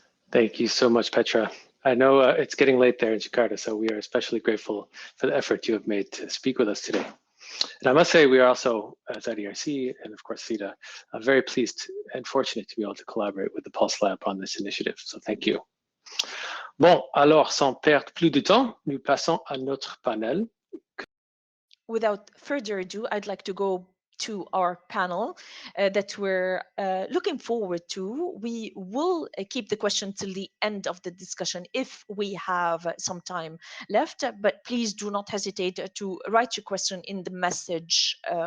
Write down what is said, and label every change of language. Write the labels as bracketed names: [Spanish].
[English] Thank you so much, Petra. I know it's getting late there in Jakarta, so we are especially grateful for the effort you have made to speak with us today. And I must say, we are also, as IDRC and of course SIDA, very pleased and fortunate to be able to collaborate with the Pulse Lab on this initiative. So thank you. [French] Bon, alors, sans perdre plus de temps, nous passons à notre panel. [English] Without further ado, I'd like to go to our panel that we're looking forward to. We will keep the question till the end of the discussion if we have some time left, but please do not hesitate to write your question in the message.